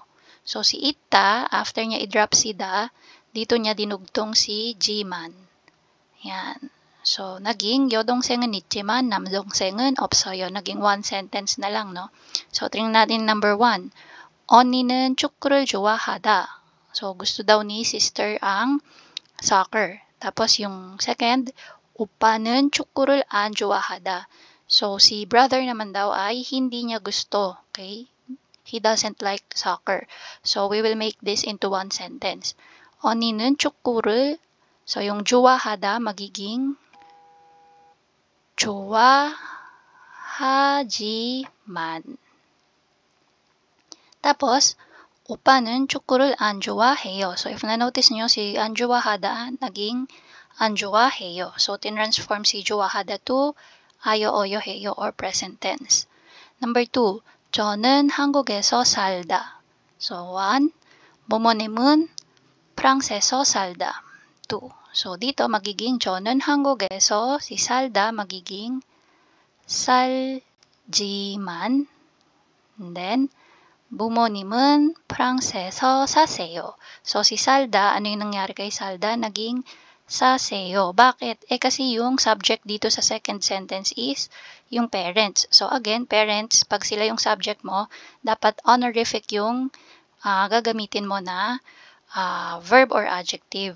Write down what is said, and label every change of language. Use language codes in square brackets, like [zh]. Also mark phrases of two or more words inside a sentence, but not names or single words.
[tl] So si ita, after niya i-drop si da, dito niya dinugtong si jiman. Yan. So, naging [ko] 여동생은 있지만 남동생은 없어요. [tl] Naging 1 sentence na lang, no? So, tingnan natin number 1. [ko] 언니는 축구를 좋아하다. [tl] So, gusto daw ni sister ang soccer. Tapos, yung second, [ko] 오빠는 축구를 안 좋아하다. [tl] So, si brother naman daw ay hindi niya gusto. [en] Okay? He doesn't like soccer. So, we will make this into 1 sentence. [ko] 언니는 축구를, [tl] so yung 좋아하다 magiging 좋아하지만. [ko] Tapos, 오빠는 축구를 안 좋아해요. [tl] So, if na-notice nyo, si [ko] 안 좋아하다 [tl] naging [ko] 안 좋아해요. [tl] So, tinransform si 좋아하다 to [ko] 아요, 어요, 해요 [tl] or [en] present tense. Number 2, [ko] 저는 한국에서 살다. So 1, 부모님은 프랑스에서 살다. 2. [tl] So dito magiging [ko] 저는 한국에서, [tl] si 살다 magiging 살지만, [en] and then [ko] 부모님은 프랑스에서 사세요. [tl] So si 살다, ano yung nangyari kay 살다? Naging saseyo. Bakit? Kasi yung subject dito sa [en] second sentence [tl] is yung parents. So again, parents, pag sila yung subject mo, dapat honorific yung gagamitin mo na verb or adjective.